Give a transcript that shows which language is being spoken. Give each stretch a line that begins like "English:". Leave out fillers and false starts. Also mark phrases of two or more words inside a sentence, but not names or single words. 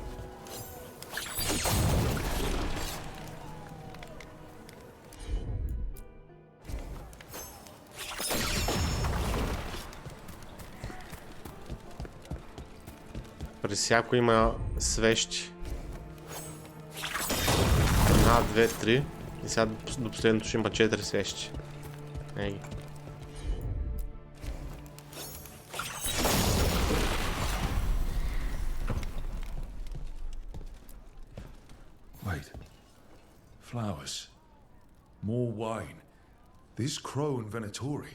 Bulgarian: При всяко има свещи. 1, 2, 3. И сега до последното ще има 4 свещи. Ей.
English: Wait. Flowers. More wine. This crow and Venatori.